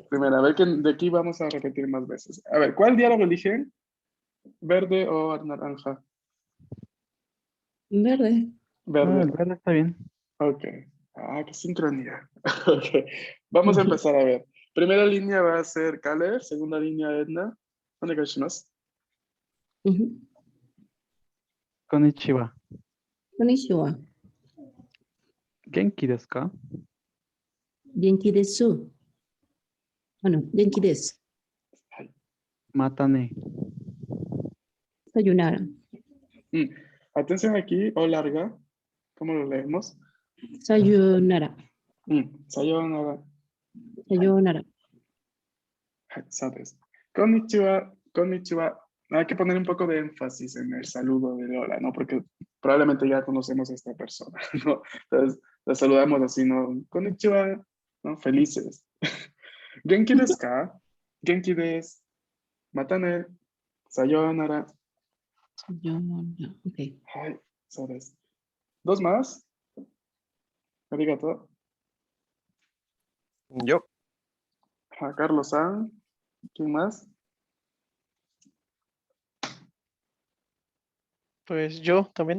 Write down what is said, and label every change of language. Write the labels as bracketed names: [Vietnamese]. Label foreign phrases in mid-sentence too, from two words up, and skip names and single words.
[Spanish] Primera, a ver que de aquí vamos a repetir más veces. A ver, ¿cuál diálogo eligen? ¿Verde o naranja? Verde. Ah, Verde. el verde está bien. Ok. Ah, qué sincronía. Ok. Vamos a empezar a ver. Primera línea va a ser Caleb, segunda línea Edna. [Japanese] Onegaishimasu. [Spanish] Ujú. [Japanese] Konnichiwa. Konnichiwa. 元気ですか? 元気です. Ah, no. 元気です. またね. Sayonara. [Spanish] Mm. Atención aquí, o larga. ¿Cómo lo leemos? [Japanese] Sayonara. Sayonara. Sayonara. [Spanish] ¿Sabes? [Japanese] こんにちは、こんにちは. [Spanish] Hay que poner un poco de énfasis en el saludo de hola, ¿no? Porque probablemente ya conocemos a esta persona, ¿no? Entonces, la saludamos así, ¿no? Konnichiwa, ¿no? Felices. [Japanese] 元気ですか? 元気です。またね。さようなら. Sayonara. [Spanish] Ok. Ay, ¿sabes? Dos más. Arigato. Yo. Carlos-san. ¿Quién más? Pues yo también.